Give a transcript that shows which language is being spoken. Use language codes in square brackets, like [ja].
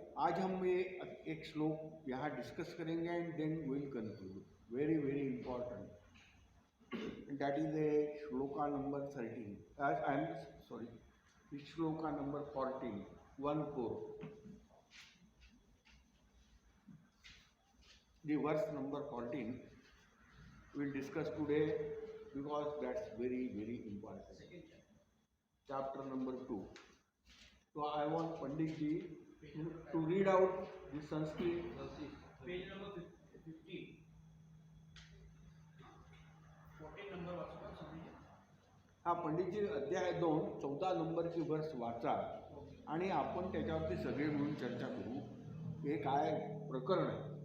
[hi] आज हम ये एक श्लोक यहाँ डिस्कस करेंगे [en] And then will conclude. Very very important. And that is a shloka number 13. I am sorry. It's shloka number 14. 1-4. The verse number 14 we'll discuss today because that's very very important. Chapter number 2. So I want Pandit ji to read out the Sanskrit. Page number 15. [hi] 14 number वाचू का समझिए. [mr] हा पंडितजी अध्याय 2 14 नंबरची वर्स वाचा आणि आपण त्याच्यावरती सगळे मिळून चर्चा करू. हे काय प्रकरण आहे.